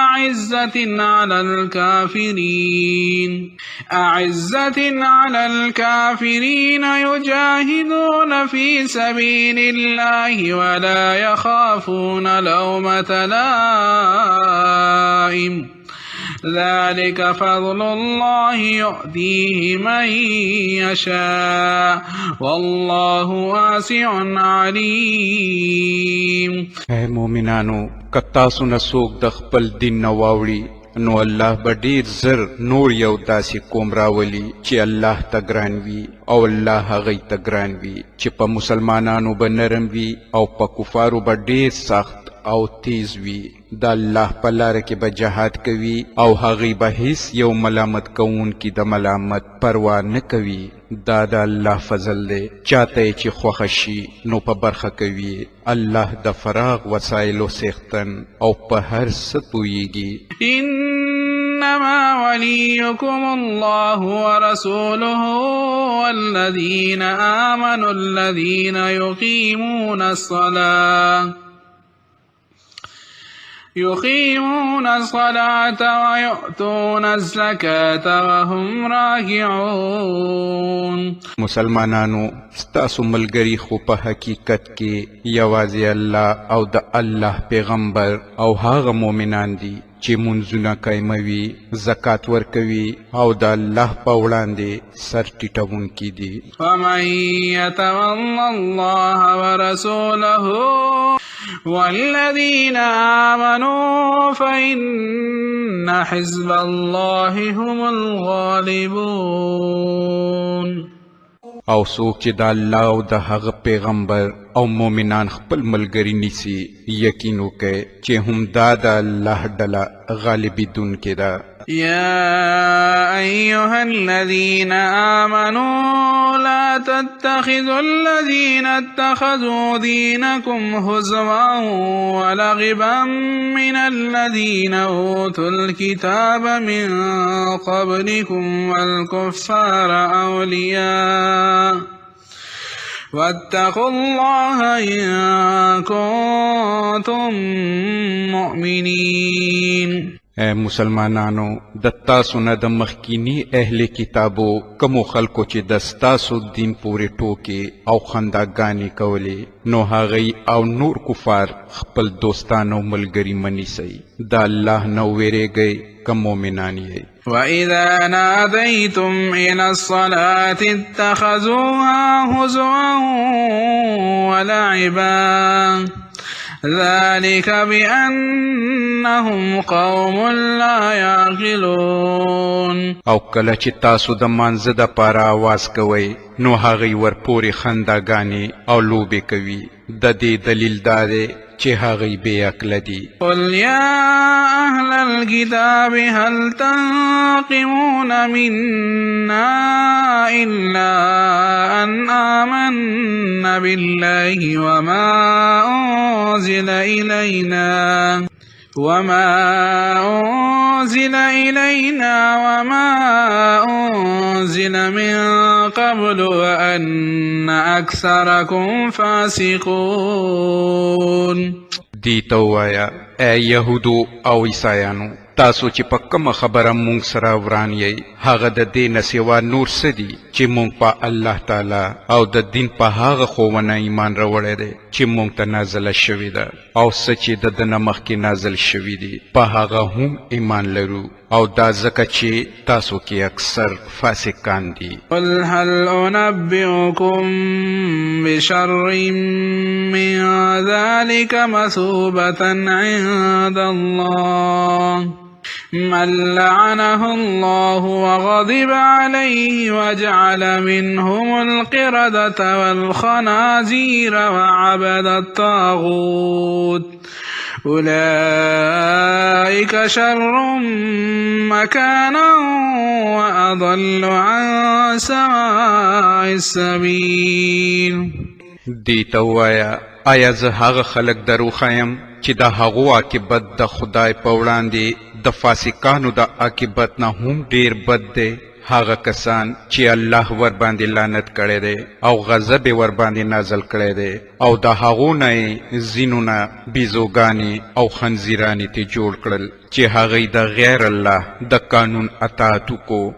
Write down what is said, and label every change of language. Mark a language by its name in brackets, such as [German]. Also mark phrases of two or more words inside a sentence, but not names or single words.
[Arabic] أعزة على الكافرين يجاهدون في سبيل الله ولا يخافون لومة لائم ذلك فضل الله يؤتيه من يشاء والله واسع عليم. [Pashto] اے مومنانو، که تاسو نه څوک د خپل دین نه واوړي نو الله به ډېر زر نور یو داسې قوم راولي چې الله ته ګران وي او الله هغوی ته ګران وي، چې په مسلمانانو به نرم وي او په کفارو به ډېر سخت او تیز وي. د الله په لاره کې به جهاد کوي او هغوی به هیڅ یو ملامت کوونکي د ملامت پروا نه کوي. دا د الله فضل دی، چاته چې خوښه شي نو په برخه کوي. الله د فراغ وسایلو څښتن او په هر څه پوهیږي. [Arabic] إنما وليكم الله ورسوله والذين آمنوا الذين يقيمون الصلاة ويؤتون الزكاة وهم راكعون. [Pashto] مسلمانانو، ستاسو ملګری خو په حقیقت کې یوازې الله او د الله پیغمبر او هغه مؤمنان دي چې منځونه قایموي، زکات ورکوي او د الله په وړاندې سر ټیټوونکي دي. [Arabic] ومن يتول الله ورسوله والذين آمنوا فإن إن حزب الله هم الغالبون. [Pashto] او څوک چې د الله او د هغه پیغمبر او مؤمنان خپل ملګري نیسي یقین وکړئ چې همدا د الله ډله غالبیدونکې ده. [Arabic] يا أيها الذين آمنوا لا تتخذوا الذين اتخذوا دينكم هزوا ولعبا من الذين أوتوا الكتاب من قبلكم والكفار أولياء واتقوا الله إن كنتم مؤمنين. [Pashto] اے مسلمانانو د تاسو نه د مخکینی اهل کتابو کومو خلکو چې د ستاسو دین پورې ټوکې او خنداګانې کولې نو هغوی او نور کفار خپل دوستان او ملګري منیسئ. د الله نه ویریږئ که مؤمنان یئ. [Arabic] وإذا ناديتم إلى الصلاة اتخذوها هزوا ولعبا ذلك بأنهم قوم لا يعقلون. [Pashto] او کله چې تاسو د مانځه دپاره آواز کوئ نو هغوی ورپورې خنداګانې او لوبې کوي. د دې دلیل دا دی چې هغوی بې عقله دي. [Arabic] قل يا أهل الكتاب هل تنقمون منا إلا أن آمنا بالله وما أنزل إلينا وما أنزل من قبل وأن أكثركم فاسقون. [Pashto] دی ته ووایه ای یهودو او عیسایانو تاسو چې په کومه خبره مونږ سره وران یئ هغه د دې نه سوا نور څه دي چې مونږ په الله تعالی او د دین په هغه ښوونه ایمان راوړی دی چې مونږ ته نازله شوې ده او څه چې د ده نه مخکې نازل شوي دي په هغه هم ایمان لرو او دا ځکه چې تاسو کې اکثر فاسقان دي. [Arabic] قل هل أنبئكم بشر من ذلك مثوبة عند الله من لعنه الله وغضب عليه وجعل منهم القردة والخنازير وعبد الطاغوت أولئك شر مكانا وأضل عن سواء السبيل. [Pashto] دی ته ووایه آیا زه هغه خلک دروښیم چې د هغو عاقبت د خدای په وړاندې د فاسقانو د عاقبت نه هم ډیر بد دی. هغه کسان چې الله ور باندې لعنت کړی دی او غضب ور باندې نازل کړی دی او د هغو نه یې ځینونه بیزوګانې او خنزیرانې ته جوړ کړل چې هغوی د غیر الله د قانون اطاعت وکړو.